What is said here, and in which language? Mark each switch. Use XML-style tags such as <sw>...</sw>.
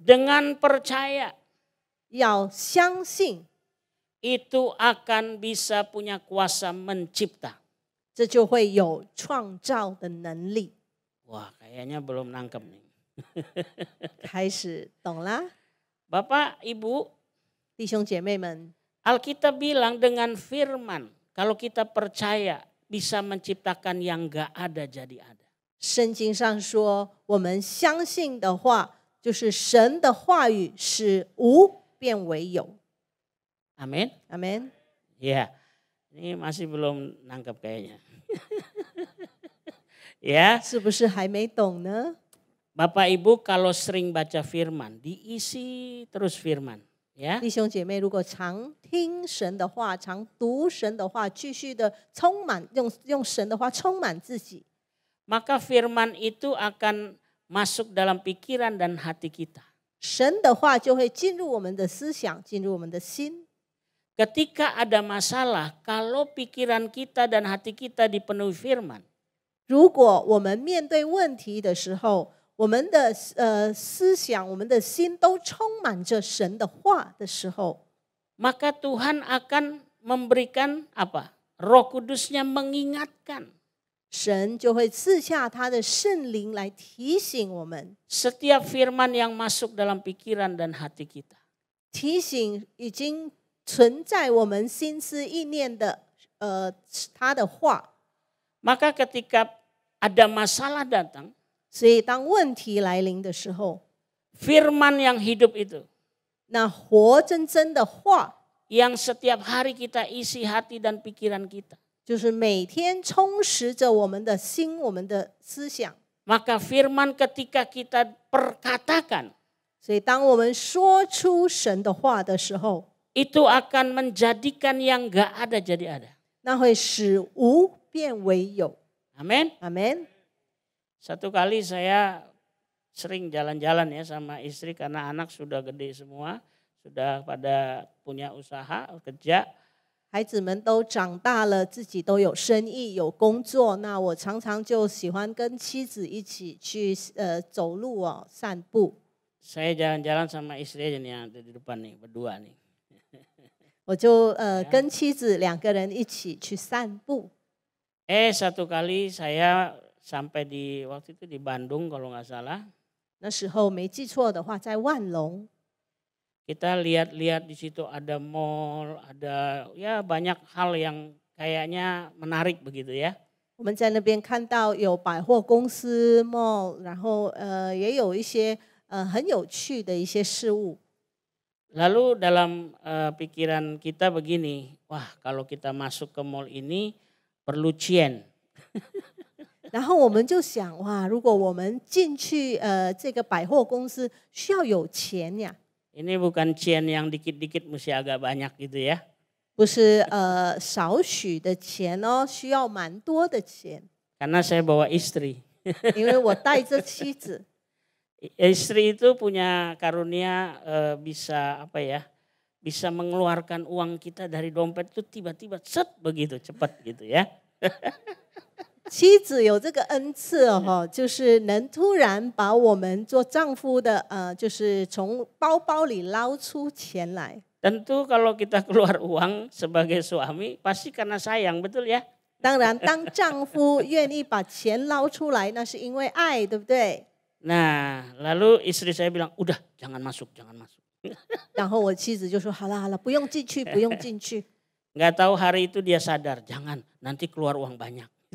<id>dengan percaya,</id> <zh>要相信，</zh> <id>itu akan bisa punya kuasa mencipta.</id> <zh>这就会有创造的能力。</zh> <id>Wah, kayaknya belum nangkep nih.</id> <zh>开始懂啦，</zh> <id>Bapak, Ibu,</id> <zh>弟兄姐妹们，</zh> <id>Alkitab bilang dengan firman, kalau kita percaya bisa menciptakan yang gak ada jadi ada.</id> <zh>圣经上说，我们相信的话，就是神的话语使无变为有。</zh> <id>Amin.</id> <zh>阿门。</zh> <id>Ya, ini masih belum nangkep kayaknya. Ya,</id> <zh>是不是还没懂呢？</zh> <id>Bapak Ibu kalau sering baca firman, diisi terus firman. Ya,</id> <zh>弟兄姐妹，如果常听神的话，常读神的话，继续的充满用神的话充满自己，</zh> <id>maka firman itu akan masuk dalam pikiran dan hati kita.</id> <zh>神的话就会进入我们的思想，进入我们的心。</zh> <id>Ketika ada masalah, kalau pikiran kita dan hati kita dipenuhi firman,</id> <zh>如果我们面对问题的时候，我们的思想、我们的心都充满着神的话的时候，</zh> <id>maka Tuhan akan memberikan apa? Roh Kudusnya mengingatkan.</id> <zh>神就会赐下他的圣灵来提醒我们，</zh> <id>Setiap firman yang masuk dalam pikiran dan hati kita.</id> <zh>提醒已经存在我们心思意念的他的话。</zh> <id>Maka ketika ada masalah datang,</id> <zh>所以当问题来临的时候，</zh> <id>firman yang hidup itu,</id> <zh>那活真真的话，</zh> <id>yang setiap hari kita isi hati dan pikiran kita,</id> <zh>就是每天充实着我们的心、我们的思想。</zh> <id>maka firman ketika kita perkatakan,</id> <zh>所以当我们说出神的话的时候，</zh> <id>itu akan menjadikan yang gak ada jadi ada.</id> <zh>那会使无变为有。</zh> <id>Amin.</id> <zh>阿门。</zh> <id>Satu kali saya sering jalan-jalan ya sama istri karena anak sudah gede semua, sudah pada punya usaha, kerja.</id> <zh>孩子们都长大了，自己都有生意、有工作。那我常常就喜欢跟妻子一起去走路哦，散步。</zh> <id>Saya jalan-jalan sama istri aja nih yang ada di depan nih, berdua nih.</id> <zh>我就跟妻子两个人一起去散步。</zh> <id>Satu kali saya sampai di waktu itu di Bandung kalau nggak salah.</id> <zh>那时候没记错的话，在万隆，</zh> <id>Kita lihat-lihat di situ ada mall, ada ya banyak hal yang kayaknya menarik begitu ya.</id> <zh>我们在那边看到有百货公司 mall， 然后也有一些很有趣的一些事物。</zh> <id>Lalu dalam pikiran kita begini, wah kalau kita masuk ke mall ini perlu cien.</id> <zh>然后我们就想哇，如果我们进去这个百货公司需要有钱呀，</zh> <id>Ini bukan cian yang dikit-dikit mesti agak banyak gitu ya.</id> <zh>不是少许的钱哦，需要蛮多的钱，</zh> <id>Karena saya bawa istri.</id> <zh>因为我带着妻子。</zh> <id>Istri itu punya karunia bisa apa ya? Bisa mengeluarkan uang kita dari dompet itu tiba-tiba set begitu cepat gitu ya.</id> <zh>妻子有这个恩赐哦，就是能突然把我们做丈夫的就是从包包里捞出钱来。</zh> <id>Tentu kalau kita keluar uang sebagai suami pasti karena sayang, betul ya?</id> <zh>当然，当丈夫愿意把钱捞出来，那是因为爱，对不对？</zh> <id>Nah, lalu istri saya bilang, udah jangan masuk, jangan masuk.</id> <zh>然后我妻子就说：“好了好了，不用进去，不用进去。”</zh> <id>Nggak tahu hari itu dia sadar, jangan nanti keluar uang banyak.</id>